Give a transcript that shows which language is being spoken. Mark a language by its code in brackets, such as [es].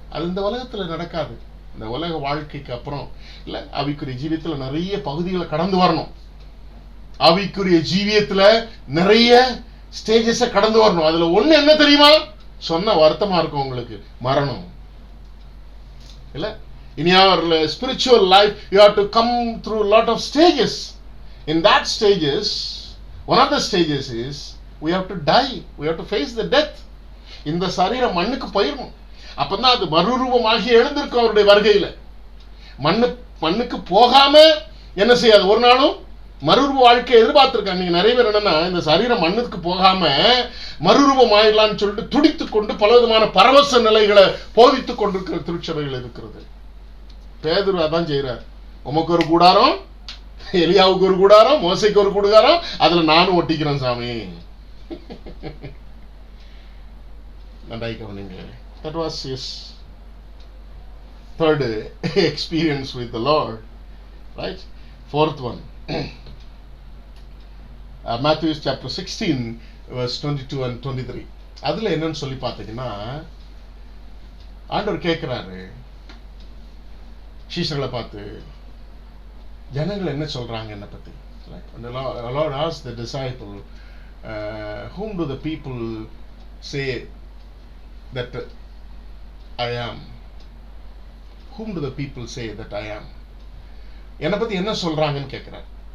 [ta] அது இந்த உலகத்துல நடக்காது. இந்த உலக வாழ்க்கைக்கு அப்புறம் இல்ல, ஆவிக்குரிய ஜீவியத்துல நிறைய பகுதிகளை கடந்து வரணும். ஆவிக்குரிய ஜீவியத்துல நிறைய ஸ்டேஜஸ் கடந்து வரணும். அதுல ஒண்ணு என்ன தெரியுமா, சொன்ன வருத்தமா இருக்கும் உங்களுக்கு, மரணம். இல்ல, [en] in your spiritual life you have to come through a lot of stages. In that stages, one of the stages is we have to die, we have to face the death. [ta] இந்த சரீரம் மண்ணுக்கு போயிடணும். அப்பதான் அது மறுரூபமாகி எழுந்திருக்கும் அவருடைய வருகையில. மண்ணுக்கு போகாம என்ன செய்யாது, ஒரு நாளும் மறுரூப வாழ்க்கை எதிர்பார்த்திருக்காங்க. நீங்க நிறைய பேர் என்னன்னா, இந்த சரீரம் மண்ணுக்கு போகாம மறுரூபம் ஆயிடலாம்னு சொல்லிட்டு துடித்துக் கொண்டு பலவிதமான பரவச நிலைகளை போதித்துக் கொண்டிருக்கிற திருச்சபைகள் இருக்கிறது. பேதுரு அதான் செய்யறார். உமக்கு ஒரு கூடாரம், எலியாவுக்கு ஒரு கூடாரம், மோசைக்கு ஒரு கூடாரம், அதுல நானும் ஒட்டிக்கிறேன் சாமி. நன்றாய் கவனிங்க. [en] That was his third experience with the Lord, right? Fourth one, Matthew chapter 16 verse 22 and 23. [ta] அதுல என்னன்னு சொல்லி பார்த்தீங்கன்னா, ஆண்டவர் கேட்கிறாரு சீஷர்களை பார்த்து, ஜனங்கள் என்ன சொல்றாங்க என்ன பத்தி. [en] The Lord asked the disciple, whom do the people say that I am? Whom do the people say that I am? [ta] என்னை பத்தி என்ன சொல்றாங்கன்னு கேட்கிறார்.